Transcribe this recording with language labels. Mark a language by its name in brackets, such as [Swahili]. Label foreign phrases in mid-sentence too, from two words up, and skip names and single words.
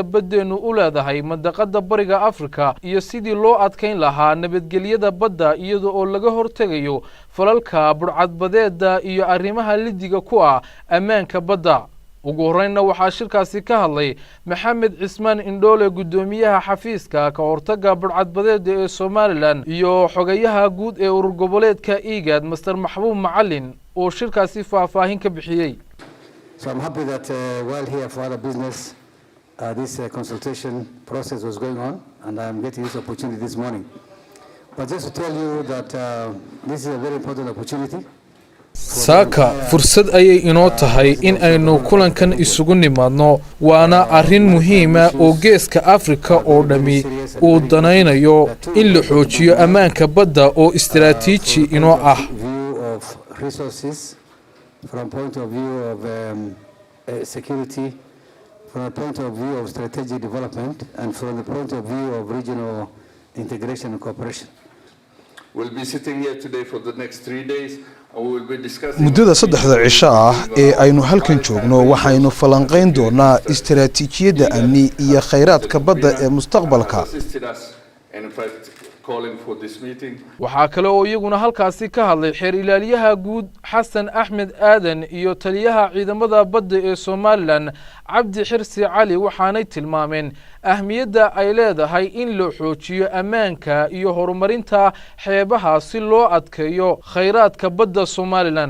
[Somali] baddeenu u leedahay mandaqada bariga Afrika iyo sidii loo adkeyn lahaa nabadgelyada badda iyadoo oo laga hortagayo falalka burcadbadeeda iyo arrimaha lidiga ku ah ammaanka badda ugu horreynna waxaa shirkaasi ka hadlay Maxamed Cismaan Indhoole gudoomiyaha xafiiska ka hortagga burcadbadeeda ee Soomaaliland iyo xogayaha guud ee urur goboleedka IGAD Mr Maxbuub Macalin oo shirkaasi faahfaahin ka bixiyay. [English] So I'm happy that while here for other business this consultation process was going on and I'm getting this opportunity this morning. But just to tell you that this is a very important opportunity. [Somali] saaka fursad ayay inoo tahay in aynu kulankan isugu nimaadno waana arrin muhiim ah oo geeska Afrika oo dhami uu danaynayo in la xoojiyo ammaanka badda oo istiraatiiji inoo ah [English] from point of view of security, from the point of view of strategic development, and from the point of view of regional integration and cooperation. We'll be sitting here today for the next 3 days. [Somali] muddada 3 cisho ah ee aynu halkan joogno waxaynu falanqeyn doonaa istiraatiijiyadda amni iyo kheyraadka badda ee mustaqbalka. waxaa kale oo iyaguna halkaasi ka hadlay xeer ilaaliyaha guud Xasan Axmed Aadan iyo taliyaha ciidamada badda ee Soomaaliland Cabdi Xirsi Cali waxaanay tilmaameen ahmiyadda ay leedahay in la xoojiyo ammaanka iyo horumarinta xeebaha si loo adkeeyo kheyraadka badda Soomaaliland.